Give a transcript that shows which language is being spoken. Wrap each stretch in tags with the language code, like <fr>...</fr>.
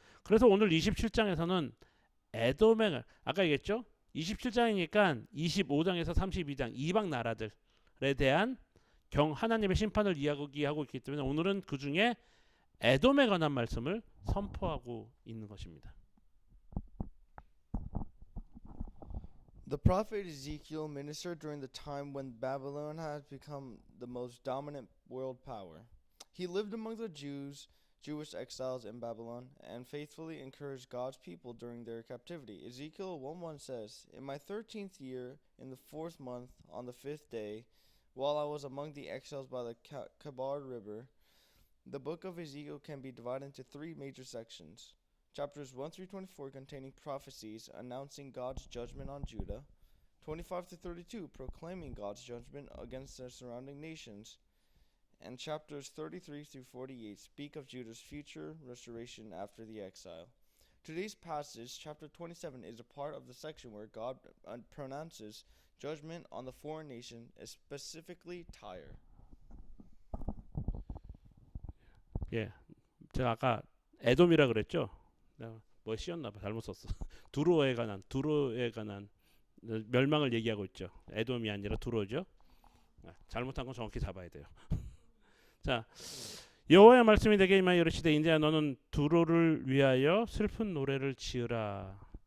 <ko>그래서 오늘 27장에서는 에돔의, 아까 얘기했죠? 27장이니까 25장에서 32장 이방 나라들에 대한 하나님의 심판을 이야기하고 있기 때문에 오늘은 그 중에 에돔에 관한 말씀을 선포하고 있는 것입니다.</ko> <en>The prophet Ezekiel ministered during the time when Babylon had become the most dominant world power. He lived among the Jewish exiles in Babylon, and faithfully encouraged God's people during their captivity. Ezekiel 1:1 says, "In my 13th year, in the 4th month, on the 5th day, while I was among the exiles by the Kabar River." The book of Ezekiel can be divided into three major sections. Chapters 1 through 24 containing prophecies announcing God's judgment on Judah. 25 to 32 proclaiming God's judgment against the surrounding nations. And chapters 33 through 48 speak of Judah's future restoration after the exile. Today's passage, chapter 27, is a part of the section where God pronounces judgment on the foreign nation, specifically Tyre.</en> <ko>예, 제가 아까 에돔이라 그랬죠? 뭐 씌었나봐, 잘못 썼어. 두로에 관한 멸망을 얘기하고 있죠. 에돔이 아니라 두로죠. 잘못한 건 정확히 잡아야 돼요. 자, 여호와의 말씀이 내게 임하여 이르시되 인자야 너는 두로를 위하여 슬픈 노래를 지으라.</ko>